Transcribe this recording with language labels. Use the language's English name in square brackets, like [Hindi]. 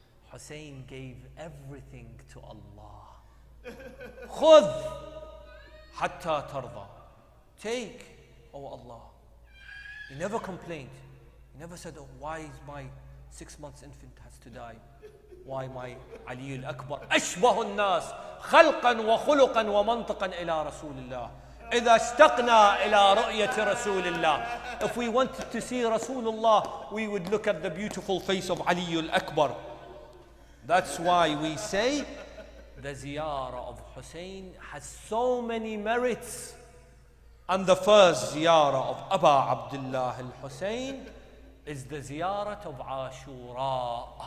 [English] Hussein gave everything to Allah. [Arabic] خذ حتى ترضى. [English] Take, oh Allah. He never complained. He never said, oh, why is my 6 months infant has to die? Why my [Arabic] Ali al-Akbar أشبه الناس خلقا وخلقا ومنطقا إلى رسول الله. إذا اشتقنا إلى رؤية رسول الله. [English] If we wanted to see Rasulullah, we would look at the beautiful face of Ali al-Akbar. That's why we say the ziyarah of Hussein has so many merits. And the first ziyarah of Aba Abdullah al-Hussein is the ziyarah of Ashura.